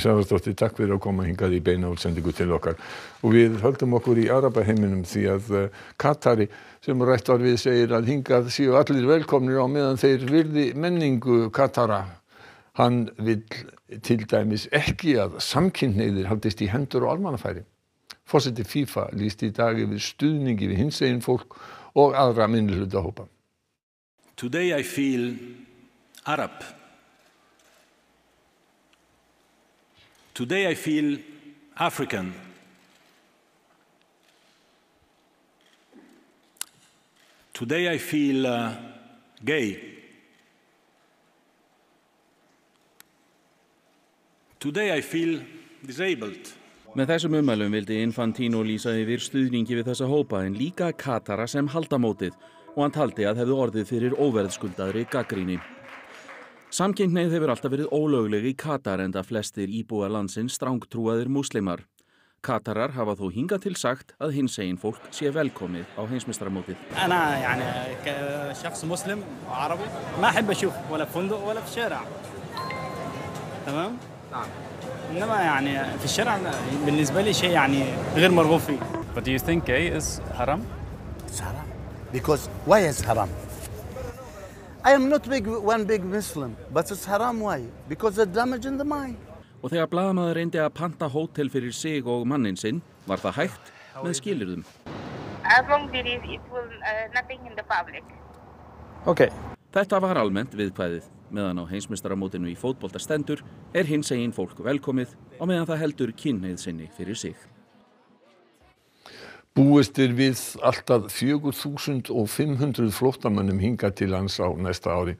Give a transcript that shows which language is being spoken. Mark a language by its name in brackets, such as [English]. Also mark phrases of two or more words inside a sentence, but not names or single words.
[Icelandic] Svavarsdóttir, takk fyrir að koma hingað í beina útsendingu til okkar. Og við höldum okkur í Arabaheiminum því að Katari, sem rætt var við, segir að hingað séu allir velkomnir á meðan þeir virði menningu Katara. Hann vill til dæmis ekki að samkynhneigðir haldist í hendur og almannafæri. Forseti FIFA lýsti í dag yfir stuðningi við hinsegin fólk og aðra minnihlutahópa. [English] Today I feel Arab. Today I feel African. Today I feel gay. Today I feel disabled. Með þessum ummælum vildi Infantino lýsa yfir stuðningi við þessa hópa en líka Katara sem halda mótið og hann taldi að hefðu orðið fyrir óverðskuldaðri gagnrýni. Samkynhneigð hefur alltaf verið ólögleg í Katar enda flestir íbúar landsins strangtrúaðir múslimar. Katarar hafa þó hingað til sagt að hinsegin fólk sé velkomið á heimsmeistaramótið. [Arabic] أنا يعني كشخص مسلم وعربي ما أحب أشوف ولا في فندق ولا في الشارع. تمام؟ نعم. إنما يعني في الشارع بالنسبة لي شيء يعني غير مرغوب فيه. [English] But do you think gay is haram? It's haram. Because why is haram? I am not one big Muslim, but it's haram why? Because it's damaging the mind. [Icelandic] Og þegar blaðamaður reyndi að panta hótel fyrir sig og manninn sinn, var það hægt með skilyrðum. [English] As long as it will nothing in the public. Okay. [Icelandic] Þetta var almennt viðkvæðið. Meðan á heimsmeistaramótinu í fótbolta stendur hinsegin fólk velkomið og meðan það heldur kynhneigð sinni fyrir sig. Búist við alltaf 4.500 flóttamönnum hingað til lands á næsta ári.